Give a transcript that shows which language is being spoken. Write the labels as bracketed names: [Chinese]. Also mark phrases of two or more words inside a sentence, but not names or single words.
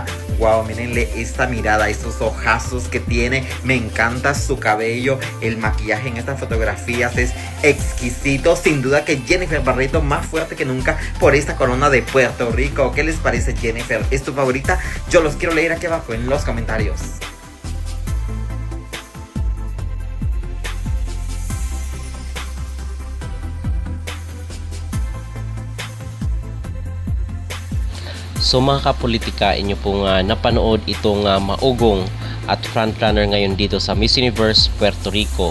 [Spanish] Wow, mírenle esta mirada, esos ojazos que tiene. Me encanta su cabello. El maquillaje en estas fotografías es exquisito. Sin duda que Jennifer Barreto más fuerte que nunca por esta corona de Puerto Rico. ¿Qué les parece, Jennifer? ¿Es tu favorita? Yo los quiero leer aquí abajo en los comentarios. [Filipino] So mga kapolitika, inyo pong napanood itong maugong at frontrunner ngayon dito sa Miss Universe Puerto Rico.